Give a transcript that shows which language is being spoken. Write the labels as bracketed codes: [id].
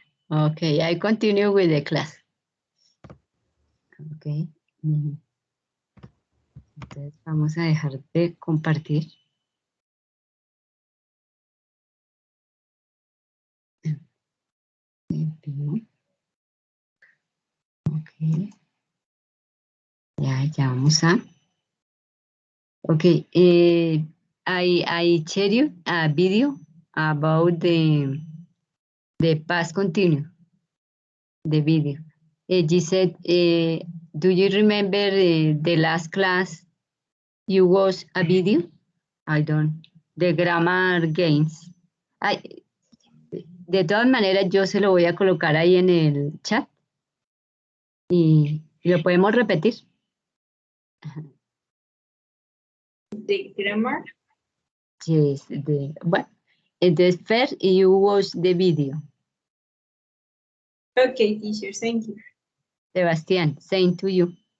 [en] Okay, I continue with the class. Okay. [es] Entonces vamos a dejar de compartir. [en] Ok. [es] Ya vamos a. Okay. [en] I share you a video about the past continue. The video. Giselle, do you remember the last class you watched a video? I don't. The grammar games. [es] De todas maneras, yo se lo voy a colocar ahí en el chat y lo podemos repetir. [en] The grammar. Yes, well, the first you watch the video. Okay, teacher, thank you. Sebastián, same to you.